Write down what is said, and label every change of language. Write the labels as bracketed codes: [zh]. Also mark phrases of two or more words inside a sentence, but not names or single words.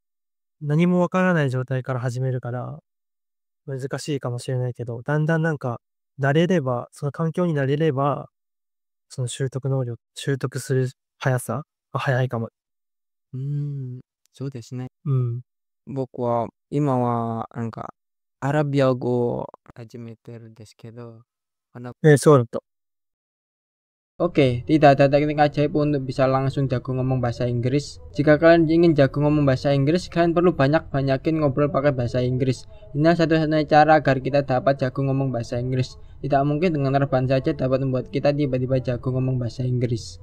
[ja] 何もわからない状態から始めるから、難しいかもしれないけど、だんだんなんか、その環境に慣れれば、その習得する速さが速いかも。そうですね。僕は今はなんかアラビア語を始めてるんですけど。そうだった。 [id] Oke, tidak ada teknik ajaib untuk bisa langsung jago ngomong bahasa Inggris. Jika kalian ingin jago ngomong bahasa Inggris, kalian perlu banyakin ngobrol pakai bahasa Inggris. Inilah satu-satunya cara agar kita dapat jago ngomong bahasa Inggris. Tidak mungkin dengan rebahan saja dapat membuat kita tiba-tiba jago ngomong bahasa Inggris.